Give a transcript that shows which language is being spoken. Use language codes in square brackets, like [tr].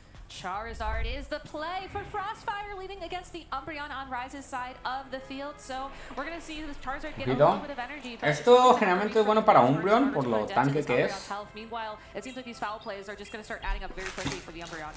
[en] Charizard is the play for Frostfire, leading against the Umbreon on Rise's side of the field. So we're going to see this Charizard get a little bit of energy. [es] Esto generalmente es bueno para Umbreon por lo tanque que es. [en] Meanwhile, it seems like these foul plays are just going to start adding up very quickly for the Umbreon.